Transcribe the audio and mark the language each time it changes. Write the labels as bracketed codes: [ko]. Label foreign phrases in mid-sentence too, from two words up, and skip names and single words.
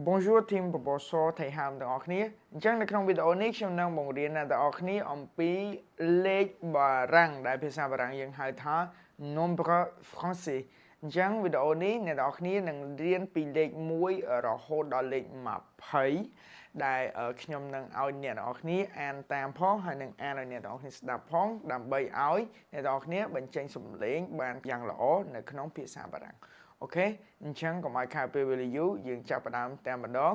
[km] Bonjour team បបសថៃហាមទាំងអស់គ្នាអញ្ចឹងនៅក្នុងវីដេអូនេះខ្ញុំនឹងបង្រៀនអ្នកទាំងអស់គ្នាអំពីលេខបារាំងដែលភាសាបារាំងយើងហៅថា [fr] nombre français [km] អញ្ចឹងវីដេអូនេះអ្នកទាំងអស់គ្នានឹងរៀនពីលេខ1រហូតដល់លេខ20ដែលខ្ញុំនឹងឲ្យអ្នកទាំងអស់គ្នាអា នតាមផងហើយនឹងអានឲ្យអ្នកទាំងអស់គ្នាស្ដាប់ផងដើម្បីឲ្យអ្នកទាំងអស់គ្នាបញ្ចេញសំឡេងបានយ៉ាងល្អនៅក្នុងភាសាបារាំងអូខេអញ្ចឹងកុំឲ្យខាតពេលវេលាយូរយើងចាប់ផ្ដើមតែម្ដង